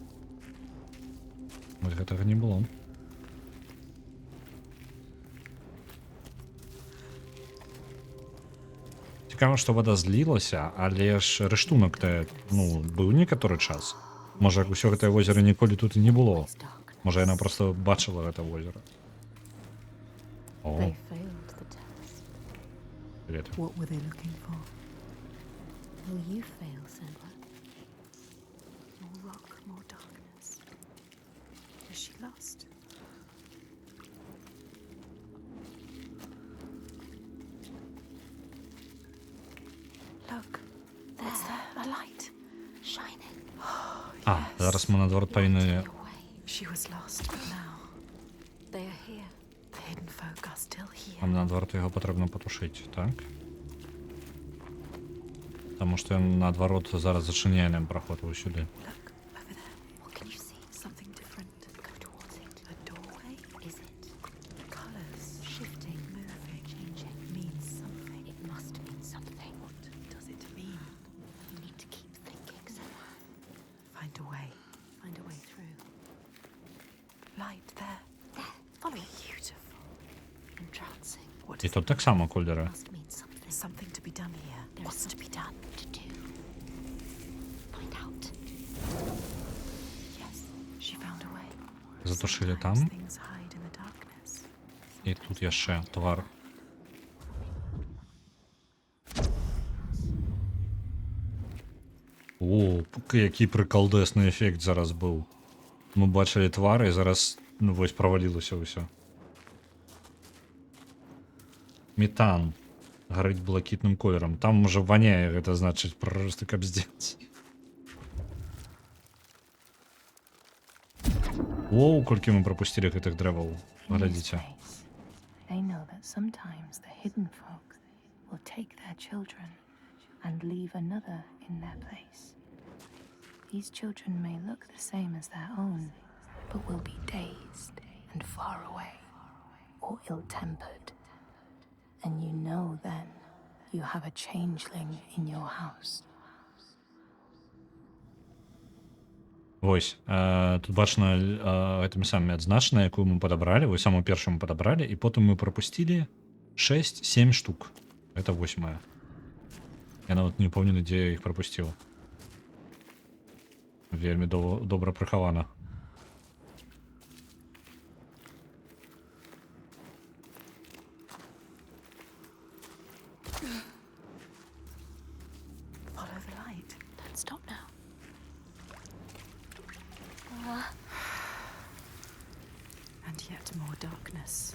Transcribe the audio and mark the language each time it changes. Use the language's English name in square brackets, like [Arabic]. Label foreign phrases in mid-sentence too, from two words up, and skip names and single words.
[Belarusian] Вось гэтага не было. Цікава, што вада злілася, але ж рыштунак быў некаторы час. Можа, усё гэтае возера ніколі тут і не было. [English] It's darkness. [Belarusian] Можа, яна проста бачыла гэта возера. О, [English] They failed the test. привет. What were they looking for? Will you fail, Sandra? More rock, more darkness. Is she lost? Look, what's there? A light. Shining. [Belarusian] А, зараз ми наадварот павінны... [English] Your way. She was lost, but now They are here. the hidden folk are still here. [Ukrainian] Нам наадварот його потрібно потушити, так? Тому що він наадварот зараз зачиняє нам проход усюди. [English] Look, over there. What can you see? Something different. Go towards it. A doorway? Is it Colors. shifting, Moving. changing? Means something. It must mean something. What does it mean? You need to keep thinking, Sandra. Find a way. Find a way through. Light there. There. Follow it. Beautiful. Entrancing. What І does [Ukrainian] тут так само кольори. [English] Must mean something. something to be done here? There is What's to be done? To do. Find out. Yes, she found a way. Затушили Sometimes там. things hide in the darkness. [Ukrainian] І тут є ще твар. О, який приколдесний ефект зараз був. Ми бачили твари, і зараз, ось провалилося все. Метан. Горить блакитним кольором. Там уже воняє, это значить просто капздец. [Belarusian] Оу, кольки ми пропустили гэтых дрэваў. [English] In this Глядзіце. place, they know that sometimes the hidden folk will take their children and leave another in their place. These children may look the same as their own, but will be dazed and far away, or ill-tempered. And you know then you have a changeling in your house. [Belarusian] Вось, тут бачна гэтымі самымі адзначана, якую мы падабралі, вось самую першую мы падабралі, і потым мы прапусцілі 6-7 штук. Это 8. Я нават не ўпэўнены, дзе я іх прапусціў. Вельмі добра прыхавана. [English] Follow the light. Don't stop now. And yet more darkness.